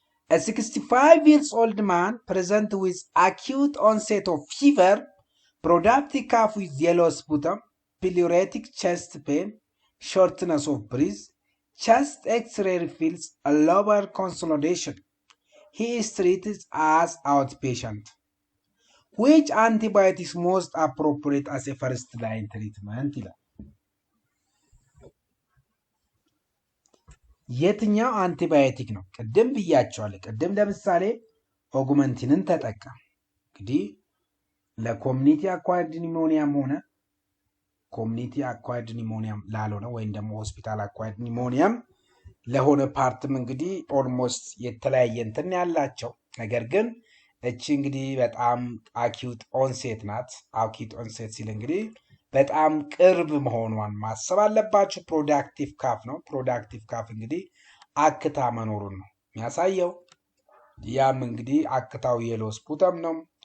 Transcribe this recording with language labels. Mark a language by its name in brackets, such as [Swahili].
[English] A 65-year-old man present with acute onset of fever, productive cough with yellow sputum, pleuritic chest pain, shortness of breath, chest X-ray reveals a lower consolidation. He is treated as outpatient. Which antibiotic is most appropriate as a first line treatment [Amharic] ይላል። የትኛው አንቲባዮቲክ ነው? ቅድም ብያቸዋለሁ። ቅድም ለምሳሌ ኦጉመንቲንን ተጠቀም እንግዲህ ለኮሚኒቲ አኳየርድ ኒሞኒያም ሆነ ኮሚኒቲ አኳየርድ ኒሞኒያም ላልሆነ ወይም ደግሞ ሆስፒታል አኳየርድ ኒሞኒያም ለሆነ ፓርትም እንግዲህ ኦልሞስት የተለያየ እንትን ያላቸው ነገር ግን እቺ እንግዲህ በጣም አኪዩት ኦንሴት ናት። አኪዩት ኦንሴት ሲል እንግዲህ በጣም ቅርብ መሆኗን ማሰብ አለባችሁ። ፕሮዳክቲቭ ካፍ ነው። ፕሮዳክቲቭ ካፍ እንግዲህ አክታ መኖሩን ነው የሚያሳየው። ያም እንግዲህ አክታው የሎ ስፑተም ነው